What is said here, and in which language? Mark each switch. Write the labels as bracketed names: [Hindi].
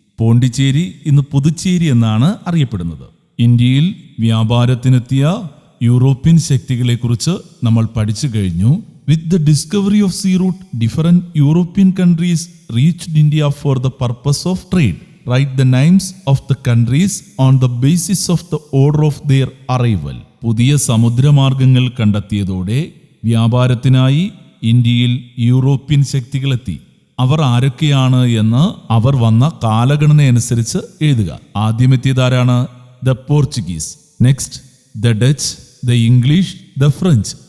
[Malayalam] പോണ്ടിച്ചേരി ഇന്ന് പുതുച്ചേരി എന്നാണ് അറിയപ്പെടുന്നത്. ഇന്ത്യയിൽ വ്യാപാരത്തിനെത്തിയ യൂറോപ്യൻ ശക്തികളെക്കുറിച്ച് നമ്മൾ പഠിച്ചു കഴിഞ്ഞു. [English] With the discovery of sea route different European countries reached India for the purpose of trade. Write the names of the countries on the basis of the order of their arrival. [Malayalam] പുതിയ സമുദ്രമാർഗങ്ങൾ കണ്ടെത്തിയതോടെ വ്യാപാരത്തിനായി ഇന്ത്യയിൽ European ശക്തികളെത്തി. അവർ ആരൊക്കെയാണ് എന്ന് അവർ വന്ന കാലഗണനയനുസരിച്ച് എഴുതുക. ആദ്യമെത്തിയതാരാണ്? [English] The Portuguese. Next the Dutch, the English, the French.